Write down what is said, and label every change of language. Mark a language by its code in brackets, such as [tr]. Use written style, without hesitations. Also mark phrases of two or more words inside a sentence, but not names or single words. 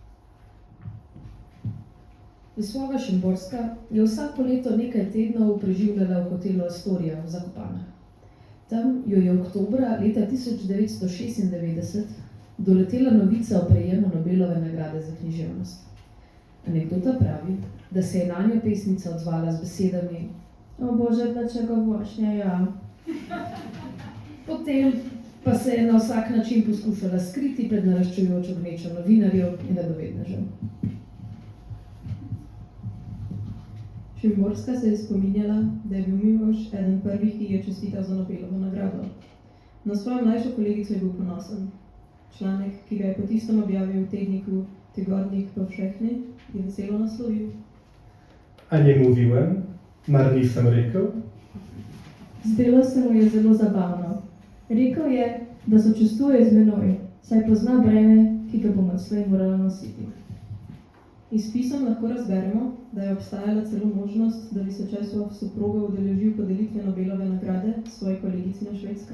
[sl] Wisława Szymborska je vsako leto nekaj tednov preživljala v hotelu Astoria v Zakopanah. Tam jo je oktobra leta 1996 doletela novica o prejemu Nobelove nagrade za književnost. Anekdota pravi, da se je nanjo pesnica odzvala z besedami: [pl] O Bože, dlaczego właśnie ja? [sl] Potem pa se je na vsak način poskušala skriti pred naraščujočo gnečo novinarjev in radovednežev. Szymborska se je spominjala, da je bil Miloš eden prvih, ki je čestital za Nobelovo nagrado. Na svojo mlajšo kolegico je bil ponosen. Članek, ki ga je po tistem objavil v tedniku Tygodnik Powszechny, je veselo naslovil: [pl] A nie mówiłem? [sl] Mar nisem rekel? Zdelo se mu je zelo zabavno. Rekel je, da sočustvuje z menoj, saj pozna breme, ki ga bom odslej morala nositi. Iz pisem lahko razberemo, da je obstajala celo možnost, da bi se Česlav soproga udeležil podelitve Nobelove nagrade svoji kolegici na Švedskem.